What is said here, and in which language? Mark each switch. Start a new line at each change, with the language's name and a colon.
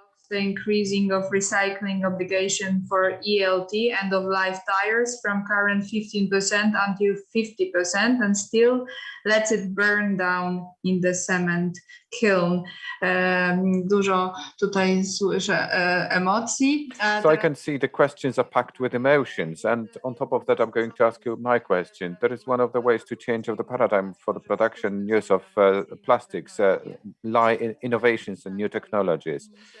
English: the increasing of recycling obligation for ELT, end-of-life tires, from current 15% until 50%, and still lets it burn down in the cement kiln.
Polish: Dużo tutaj słyszę emocji.
English: So I can see the questions are packed with emotions, and on top of that, I'm going to ask you my question. That is one of the ways to change of the paradigm for the production and use of plastics, lie in innovations and new technologies.